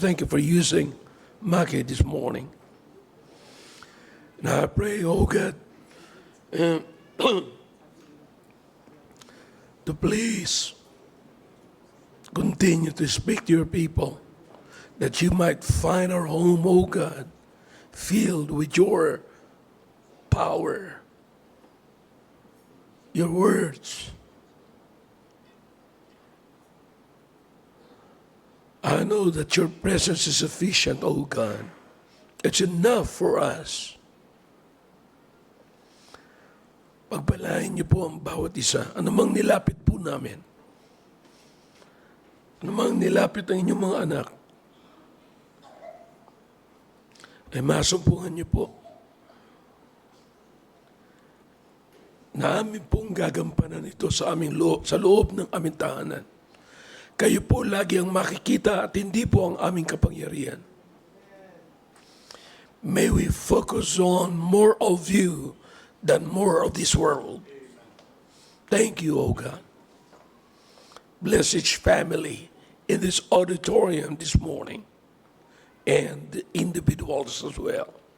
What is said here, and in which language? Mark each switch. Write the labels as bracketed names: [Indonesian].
[English] Thank you for using Maki this morning. And I pray, oh God, to please continue to speak to your people, that you might find our home, oh God, filled with your power, your words. I know that your presence is sufficient, oh God. It's enough for us. [Filipino] Pagpalain niyo po ang bawat isa. Anumang nilapit po namin. Anumang nilapit ang inyong mga anak, ay masumpungan niyo po na amin pong gagampanan ito sa aming sa loob ng aming tahanan. Kayo po lagi ang makikita at hindi po ang aming kapangyarihan. [English] May we focus on more of you than more of this world. Thank you, O God. Bless each family in this auditorium this morning. and individuals as well.